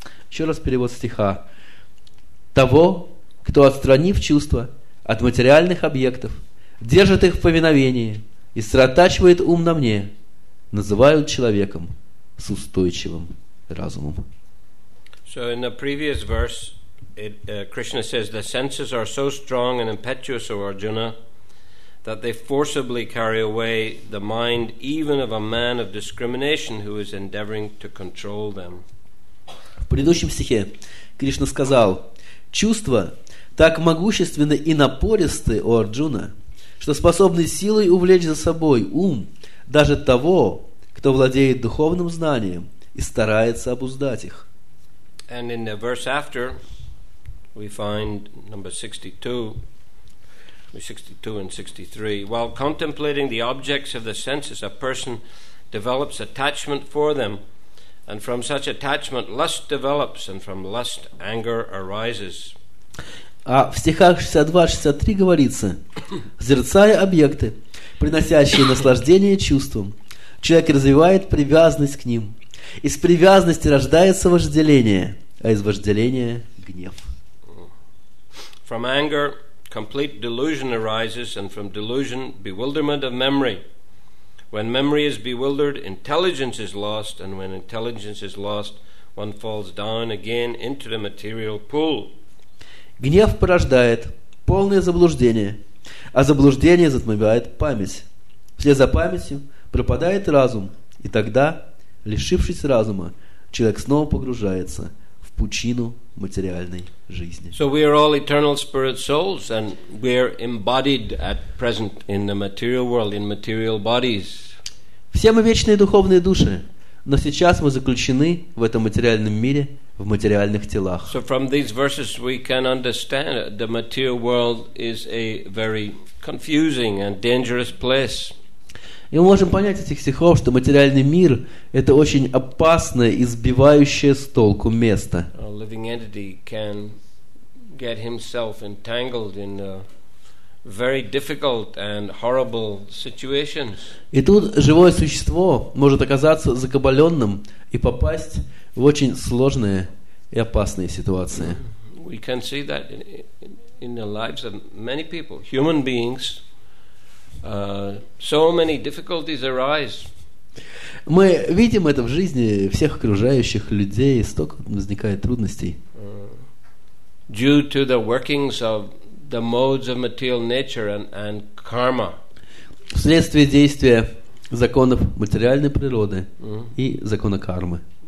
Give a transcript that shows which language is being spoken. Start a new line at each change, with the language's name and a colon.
Russian: Еще раз перевод стиха. Того, кто, отстранив чувства от материальных объектов, держит их в повиновении и сосредотачивает ум на мне, называют человеком с устойчивым разумом.
English: So in the previous verse, Krishna says, the senses are so strong and impetuous, O Arjuna, that they forcibly carry away the mind even of a man of discrimination who is endeavoring to control them.
Russian: В предыдущем стихе Кришна сказал: чувства так могущественны и напористы, о Арджуна, что способны силой увлечь за собой ум даже того, кто владеет духовным знанием и старается обуздать их.
English: And in the verse after, we find number 62 and 63. While contemplating the objects of the senses, a person develops attachment for them, and from such attachment lust develops, and from lust anger arises.
Russian: А в стихах 62-63 говорится: созерцая объекты, приносящие наслаждение чувствам, человек развивает привязанность к ним. Из привязанности рождается вожделение, а из вожделения гнев.
English: From anger, complete delusion arises, and from delusion, bewilderment of memory. When memory is bewildered, intelligence is lost, and when intelligence is lost, one falls down again into the material pool.
Russian: Гнев порождает полное заблуждение, а заблуждение затмевает память. Вслед за памятью пропадает разум, и тогда, лишившись разума, человек снова погружается в пучину материальной жизни.
English: So we are all eternal spirit souls, and we are embodied at present in the material world, in material bodies.
Russian: Все мы вечные духовные души, но сейчас мы заключены в этом материальном мире, в материальных телах.
English: So from these verses we can understand the material world is a very confusing and dangerous place.
Russian: И мы можем понять из этих стихов, что материальный мир – это очень опасное и сбивающее с толку место.
English: A living entity can get himself entangled in very difficult and horrible situations.
Russian: И тут живое существо может оказаться закабаленным и попасть в очень сложные и опасные ситуации.
English: We can see that in the lives of many people, human beings. So many difficulties arise.
Russian: Мы видим это в жизни всех окружающих людей, столько возникает трудностей.
English: Due to the workings of the modes of material nature and karma.
Russian: Вследствие действия законов материальной природы и закона кармы.